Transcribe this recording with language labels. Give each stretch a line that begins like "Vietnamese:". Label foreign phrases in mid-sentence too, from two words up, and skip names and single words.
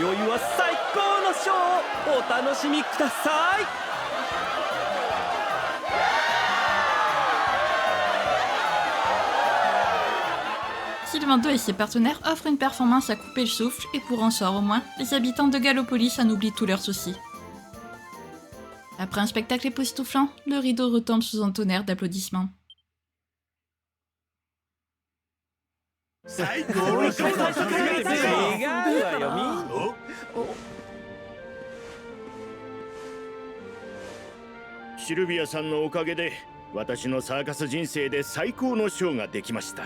Japanese: 宵は最高のショーをお楽しみください。
French: Sylvando et ses partenaires offrent une performance à couper le souffle et pour un soir au moins, les habitants de Gallopolis en oublient tous leurs soucis. Après un spectacle époustouflant, le rideau retombe sous un tonnerre d'applaudissements.
Japanese: 最高のショーだった違うわよシルビアさんのおかげで私のサーカス人生で最高のショーができました。